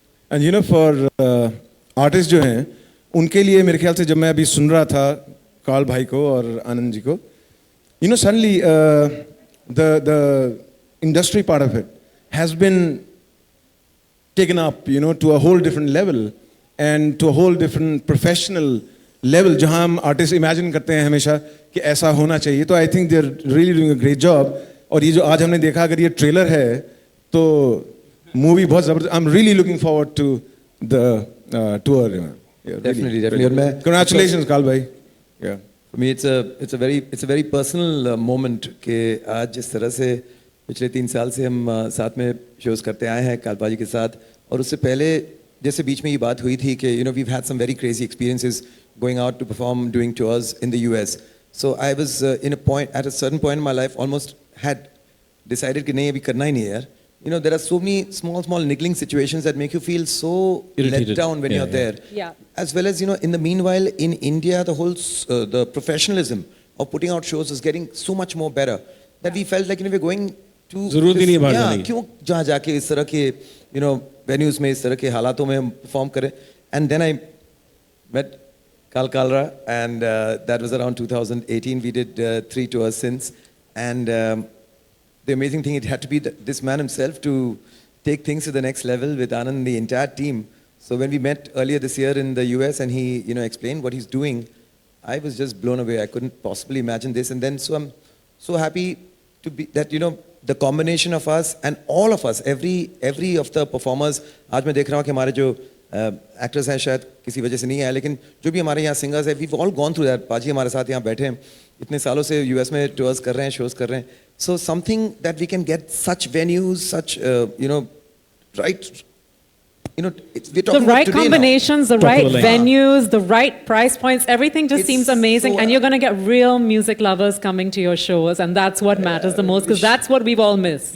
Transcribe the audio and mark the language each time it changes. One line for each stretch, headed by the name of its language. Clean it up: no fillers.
English: And you know, for artists
Hindi: जो हैं, उनके लिए मेरे ख्याल से जब मैं अभी सुन रहा था
English: Karl भाई को
Hindi: और आनंद जी को,
English: you know, suddenly the industry part of it has been taken up, you know, to a whole different level and to a whole different professional level
Hindi: जहाँ हम
English: artists imagine
Hindi: करते हैं हमेशा कि ऐसा होना चाहिए. तो
English: I think they're really doing a great job.
Hindi: और ये जो आज हमने देखा, अगर ये ट्रेलर है तो मूवी बहुत जबरदस्त.
English: I'm really looking forward to the tour. Yeah, definitely. Congratulations, Carl bhai. Yeah. For me, it's a very personal moment
Hindi: कि आज जिस तरह से पिछले 3 साल से हम साथ में
English: shows
Hindi: करते आए हैं काल भाई के साथ, और उससे पहले जैसे बीच में ये बात हुई थी कि
English: you know we've had some very crazy experiences going out to perform, doing tours in the US. So I was at a certain point in my life almost had decided
Hindi: कि नहीं अभी करना ही नहीं है यार.
English: You know, there are so many small niggling situations that make you feel so irritated, let down when you're there. Yeah. As well as, you know, in the meanwhile, in India, the whole the professionalism of putting out shows is getting so much more better that we felt like, you know, we're going to
Hindi: ज़रूरत ही नहीं बाहर जाने की. क्यों जहाँ जाके इस तरह के,
English: you know,
Hindi: venues में इस तरह के हालातों में हम perform करें.
English: And then I met Kal Kalra, and that was around 2018. We did 3 tours since, and the amazing thing, it had to be this man himself to take things to the next level with Anand and the entire team. So when we met earlier this year in the US and he, you know, explained what he's doing, I was just blown away. I couldn't possibly imagine this. And then so I'm so happy to be that, you know, the combination of us and all of us, every of the performers,
Hindi: आज मैं देख रहा हूँ कि हमारे जो actors हैं शायद किसी वजह से नहीं आए, लेकिन जो भी हमारे यहाँ
English: singers
Hindi: हैं,
English: we've all gone through that.
Hindi: पाजी हमारे साथ यहाँ बैठे हैं, इतने सालों से US में tours कर रहे हैं, shows कर रहे हैं.
English: So something that we can get such venues, such you know, right, you know, we're talking the right about combinations, the right venues, the right price points, everything just seems amazing, so, and you're going to get real music lovers coming to your shows, and that's what matters the most, because that's what we've all missed.